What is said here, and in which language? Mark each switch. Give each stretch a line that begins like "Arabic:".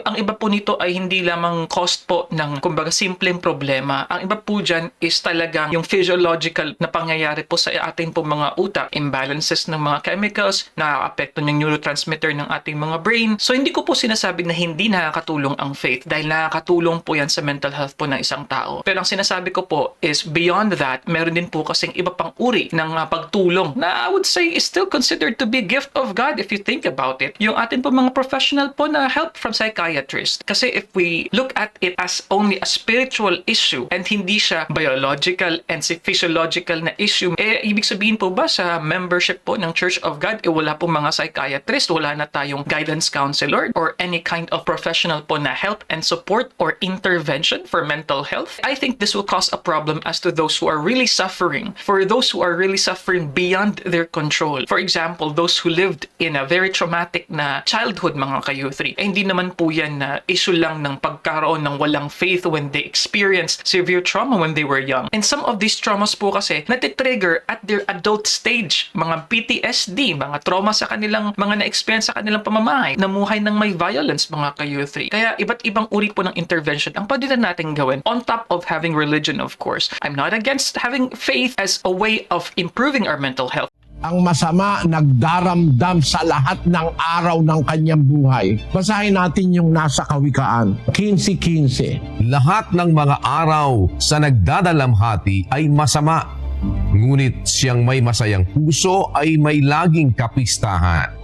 Filipino: Ang iba po nito ay hindi lamang cost po ng kumbaga simpleng problema. Ang iba po dyan is talagang yung physiological na pangyayari po sa ating po mga utak. Imbalances ng mga chemicals, nakaka-apekto ng neurotransmitter ng ating mga brain. So hindi ko po sinasabi na hindi nakakatulong ang faith dahil nakakatulong po yan sa mental health po ng isang tao. Pero ang sinasabi ko po is beyond that, meron din po kasing iba pang uri ng pagtulong na
English: I would say is still considered to be a gift of God if you think about it.
Filipino: Yung atin po mga professional po na help from psychiatrists.
English: Kasi if we look at it as only a spiritual issue and
Filipino: hindi siya
English: biological and physiological na issue,
Filipino: ibig sabihin po ba sa
English: membership po ng Church of God, wala po mga psychiatrist,
Filipino: wala na tayong
English: guidance counselor or any kind of professional po na help and support or intervention for mental health? I think this will cause a problem as to those who are really suffering, for those who are really suffering beyond their control. For example, those who lived in a very traumatic
Filipino: na childhood mga ka-U3. Hindi naman po yan na issue lang ng pagkaroon ng walang faith
English: when they experienced severe trauma when they were young. And some of these traumas
Filipino: po kasi natitrigger
English: at their adult stage.
Filipino: Mga PTSD, mga trauma sa kanilang mga na-experience sa kanilang pamamahay, namuhay ng may violence mga ka-U3. Kaya iba't ibang uri po ng intervention ang pwede na natin gawin
English: on top of having religion, of course. I'm not against having faith as a way of improving our mental health.
Filipino: Ang masama nagdaramdam sa lahat ng araw ng kanyang buhay. Basahin natin yung nasa Kawikaan 15:15. Lahat ng mga araw sa nagdadalamhati ay masama, ngunit siyang may masayang puso ay may laging kapistahan.